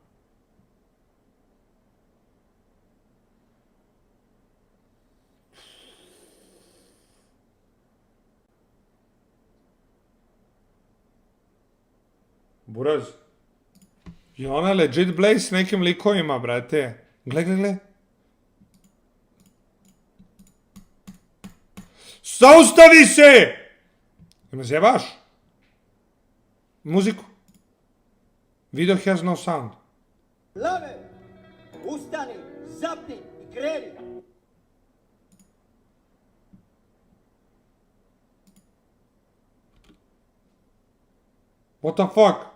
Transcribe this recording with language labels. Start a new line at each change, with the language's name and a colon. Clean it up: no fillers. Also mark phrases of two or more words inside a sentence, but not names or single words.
Croatian: Buraz. I ona legit Blaze s nekim likovima, brate. Gle. Zaustavi se! Me zjebaš? Muziku.
English: Video has no sound.
Croatian: Lave, ustani, zapni i kreni.
English: What the fuck?